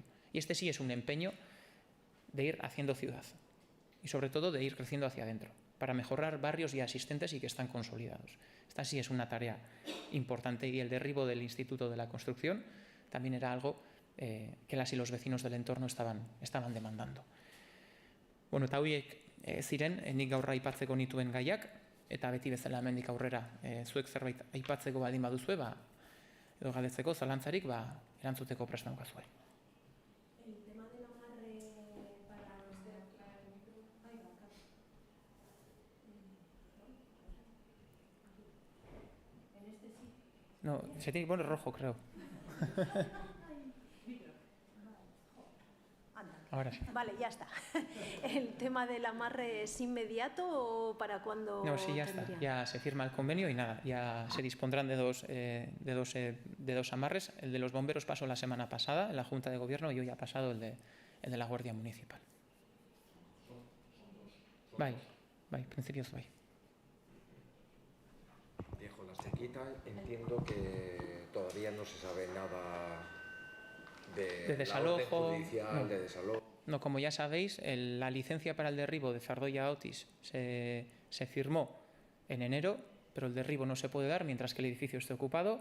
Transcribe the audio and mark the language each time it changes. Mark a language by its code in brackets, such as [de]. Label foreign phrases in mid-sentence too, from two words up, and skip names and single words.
[es] Y este sí es un empeño de ir haciendo ciudad y sobre todo de ir creciendo hacia adentro, para mejorar barrios ya existentes y que están consolidados. Esta sí es una tarea importante y el derribo del Instituto de la Construcción también era algo que las y los vecinos del entorno estaban demandando. [eu] Bueno, eta horiek ziren, nik gaur aipatzeko nituen gaiak, eta beti bezala hemendik aurrera zuek zerbait aipatzeko baldin baduzue, edo galdetzeko zalantzarik, erantzuteko prest naukazue. [es] No, se tiene que poner rojo, creo. Ahora sí. Vale, ya está. ¿El tema del amarre es inmediato o para cuándo? No, sí, ya está. Ya se firma el convenio y nada, ya se dispondrán de dos amarres. El de los bomberos pasó la semana pasada en la Junta de Gobierno y hoy ha pasado el de la Guardia Municipal. [eu] Bai, principios bai. [es] Viejo, la sequita, entiendo que todavía no se sabe nada de desalojo, la orden judicial, de desalojo. No, como ya sabéis, la licencia para el derribo de Zardoya Otis se firmó en enero, pero el derribo no se puede dar mientras que el edificio esté ocupado.